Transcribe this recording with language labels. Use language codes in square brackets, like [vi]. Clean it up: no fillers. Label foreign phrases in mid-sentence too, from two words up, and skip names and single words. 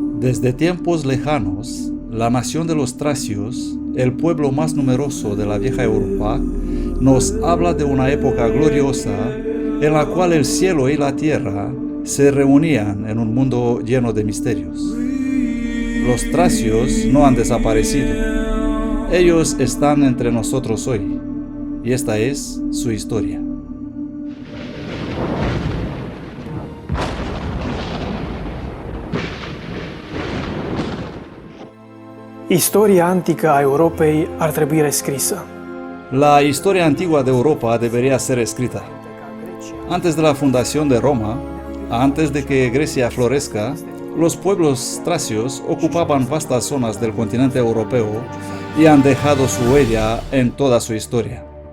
[es] Desde tiempos lejanos, la nación de los tracios, el pueblo más numeroso de la vieja Europa, nos habla de una época gloriosa en la cual el cielo y la tierra se reunían en un mundo lleno de misterios. Los tracios no han desaparecido. Ellos están entre nosotros hoy, y esta es su historia. [ro] Istoria antică a Europei ar trebui rescrisă. [es] La historia antigua de Europa debería ser escrita. Antes de la fundación de Roma, antes de que Grecia florezca, los pueblos tracios ocupaban vastas zonas del continente europeo y han dejado su huella en toda su historia.